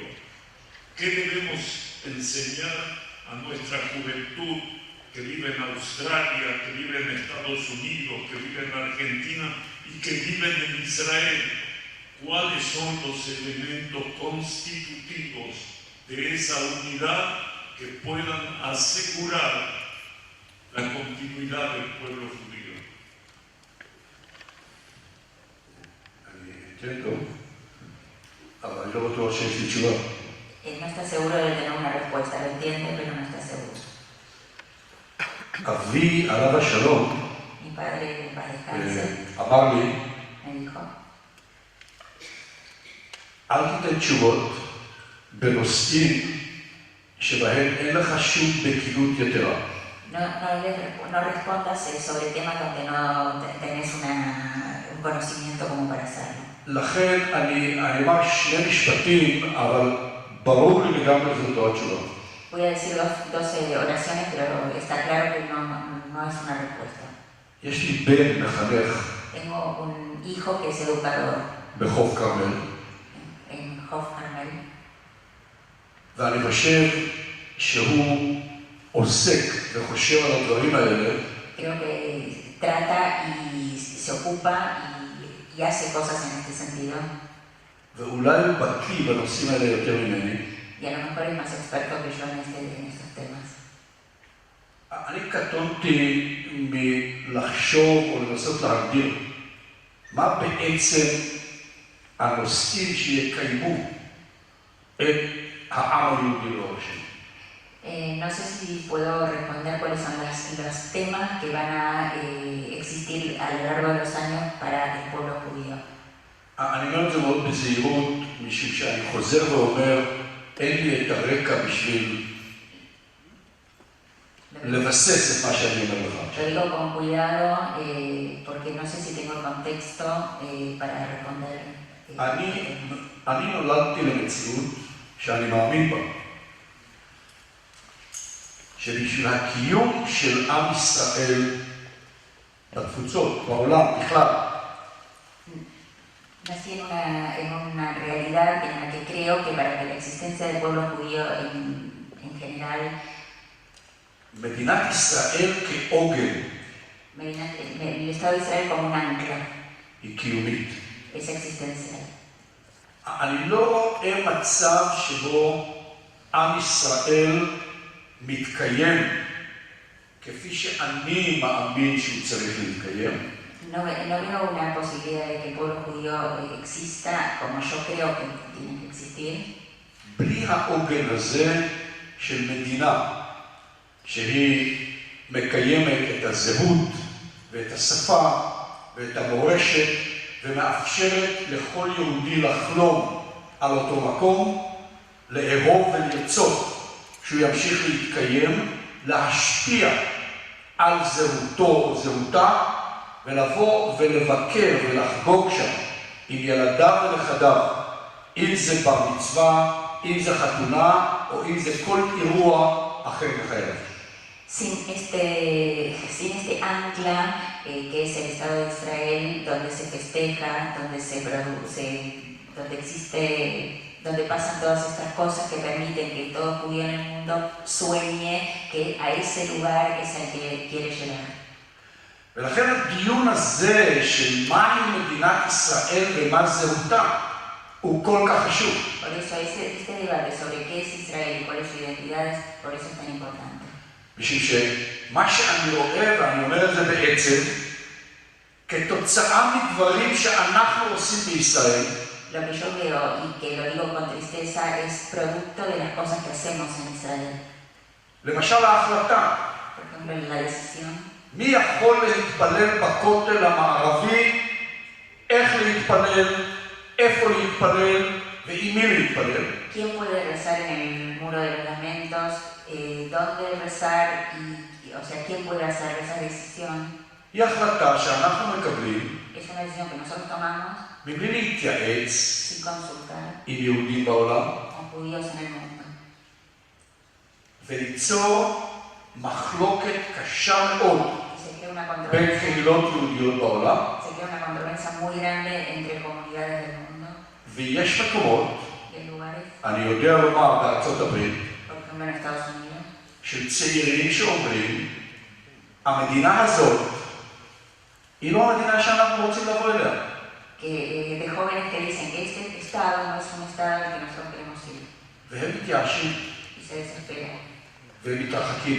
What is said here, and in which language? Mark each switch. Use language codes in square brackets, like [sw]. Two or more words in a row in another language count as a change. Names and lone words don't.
[es] ¿Qué debemos enseñar a nuestra juventud que vive en Australia, que vive en Estados Unidos, que vive en Argentina y que viven en Israel? ¿Cuáles son los elementos constitutivos de esa unidad que puedan asegurar la continuidad del pueblo judío? [he] אני אתן טוב, אבל אני לא בטוח שיש לי תשובה. [es] No está seguro de tener una respuesta, lo entiende, pero no está seguro. [he] אבי, עליו השלום, [es] Mi padre, en paz descanse, [he] אמר לי, [es] me dijo, [he] אל תיתן תשובות בנושאים שבהם אין לך שום בקיאות יתרה. [es] no respondas sobre temas donde no tenés un conocimiento como para hacerlo. [he] לכן אני אומר 2 משפטים, אבל ברור לי לגמרי שזאת לא התשובה. [es] Voy a decir dos oraciones, pero está claro que no es una respuesta. [he] יש לי בן מחנך [es] Tengo un hijo que es educador [he] בחוף כרמל, [es] en Hof Carmel, [he] ואני חושב שהוא עוסק וחושב על הדברים האלה, [es] creo que trata y se ocupa y hace cosas en este sentido. [he] ואולי הוא בקיא בנושאים האלה יותר ממני. [es] Y a lo mejor es más experto que yo en estos temas. [he] אני קטונתי מלחשוב או לנסות להגדיר מה בעצם הנושאים שיקיימו את העם היהודי לאור השנים. [es] No sé si puedo responder cuáles son los temas que van a existir a lo largo de los años para el pueblo judío. [he] אני אומר את זה מאוד בזהירות, משום שאני חוזר ואומר, אין לי את הרקע בשביל לבסס את מה שאני אומר לך. [es] Lo digo con cuidado porque no sé si tengo el contexto para responder. [he] אני נולדתי למציאות שאני מאמין בה. שבשביל הקיום של עם ישראל בתפוצות, בעולם, בכלל. [es] Nací en una realidad en la que creo que para que la existencia del pueblo judío en general, [he] מדינת ישראל כעוגן, [es] el Estado de Israel como un ancla, [he] היא קיומית. [es] es existencial. [he] אני לא רואה מצב שבו עם ישראל מתקיים כפי שאני מאמין שהוא צריך להתקיים. [es] No veo una posibilidad de que el pueblo judío exista como yo creo que tiene que existir. [he] בלי העוגן הזה של מדינה שהיא מקיימת את הזהות ואת השפה ואת המורשת ומאפשרת לכל יהודי לחלום על אותו מקום, לאהוב ולרצות שהוא ימשיך להתקיים, להשפיע על זהותו או זהותה ולבוא ולבקר ולחגוג שם עם ילדיו ונכדיו, אם זה בר מצווה, אם זה חתונה או אם זה כל אירוע אחר בחייו. [es] Sin este ancla que es el Estado de Israel, donde se festeja, donde se produce, donde existe, donde pasan todas estas cosas que permiten que todo judío en el mundo sueñe que a ese lugar es al que quiere llegar. [he] ולכן הדיון הזה של מהי מדינת ישראל ומה זהותה הוא כל כך חשוב. [es] Por eso este debate sobre qué es Israel y cuál es su identidad, por eso es tan importante. [he] משום שמה שאני רואה, ואני אומר את זה בעצם, כתוצאה מדברים שאנחנו עושים בישראל, [es] Lo que yo veo y que lo digo con tristeza es producto de las cosas que hacemos en Israel. [he] למשל ההחלטה, [es] Por ejemplo, la decisión. [he] מי יכול להתפלל בכותל המערבי, איך להתפלל, איפה להתפלל ועם מי להתפלל. [es] ¿Quién puede rezar en el muro de los lamentos? ¿Dónde rezar? O sea, ¿quién puede hacer esa decisión? [he] היא החלטה שאנחנו מקבלים, [es] Es una decisión que nosotros tomamos [he] מבלי להתייעץ [es] sin consultar [he] עם יהודים בעולם, [es] con judíos en el mundo. [he] וליצור מחלוקת קשה מאוד [es] Y se crea una [he] בין [es] controversia, [he] קהילות יהודיות בעולם, [es] muy grande entre comunidades del mundo [he] ויש מקומות, [es] y hay lugares, [he] אני יודע לומר בארצות הברית, [es] por ejemplo en Estados Unidos, [he] של צעירים שאומרים, המדינה הזאת היא לא המדינה שאנחנו רוצים לבוא אליה. [es] que de jóvenes que dicen que este estado no es un estado al que nosotros queremos ir [he] והם מתייאשים [es] y se desesperan [he] והם מתרחקים.